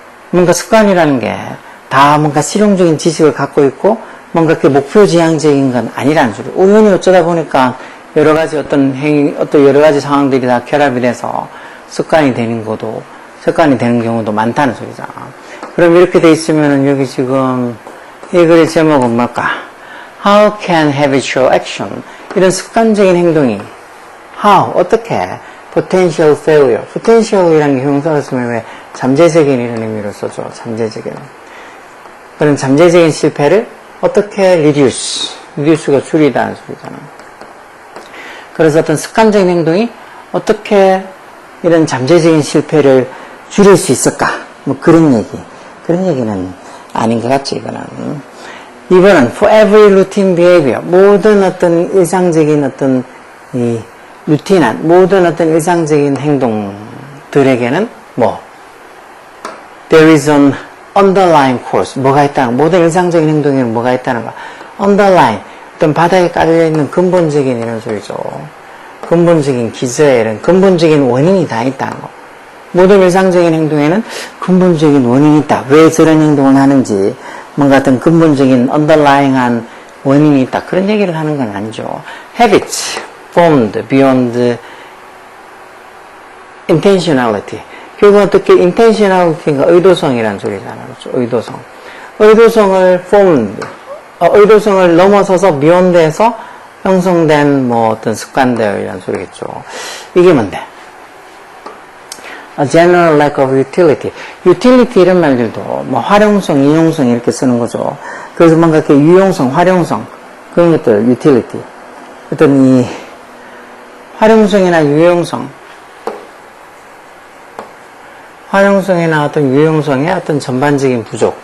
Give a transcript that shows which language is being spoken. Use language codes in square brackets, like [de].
[ko] 뭔가 습관이라는 게 다 뭔가 실용적인 지식을 갖고 있고 뭔가 그 목표 지향적인 건 아니라는 소리. 우연히 어쩌다 보니까 여러 가지 어떤 행위, 어떤 여러 가지 상황들이 다 결합이 돼서 습관이 되는 경우도 많다는 소리잖아. 그럼 이렇게 돼 있으면은 여기 지금 이 글의 제목은 뭘까? [en] How can habitual action, [ko] 이런 습관적인 행동이, [en] how, [ko] 어떻게 [en] potential failure. [ko] potential이라는 게 형용사로 쓰면 왜 잠재적인 이런 의미로 써줘. 잠재적인. 그런 잠재적인 실패를 어떻게 reduce가 줄이다는 소리잖아. 그래서 어떤 습관적인 행동이 어떻게 이런 잠재적인 실패를 줄일 수 있을까? 뭐 그런 얘기. 그런 얘기는 아닌 것 같지, 이거는. 2번은 [en] for every routine behavior. [ko] 모든 어떤 일상적인 어떤 이 루틴한 모든 어떤 일상적인 행동들에게는 뭐 [en] there is an underlying cause. [ko] 뭐가 있다는 거. 모든 일상적인 행동에는 뭐가 있다는 거. [en] underlying. [ko] 어떤 바닥에 깔려있는 근본적인 이런 소리죠. 근본적인 기저에 이런 근본적인 원인이 다 있다는 거. 모든 일상적인 행동에는 근본적인 원인이 있다. 왜 저런 행동을 하는지 뭔가 어떤 근본적인 underlying한 원인이 있다. 그런 얘기를 하는 건 아니죠. [en] habits formed beyond intentionality. [ko] 결국은 어떻게 intentionality가 의도성이라는 소리잖아요. 그렇죠? 의도성. 의도성을 formed, 의도성을 넘어서서 beyond에서 형성된 뭐 어떤 습관들이라는 소리겠죠. 이게 뭔데? [en] A general lack of utility. [ko] utility 이런 말들도 뭐 활용성, 이용성 이렇게 쓰는 거죠. 그래서 뭔가 이렇게 유용성, 활용성 그런 것들 utility. 어떤 이 활용성이나 유용성, 활용성이나 어떤 유용성의 어떤 전반적인 부족.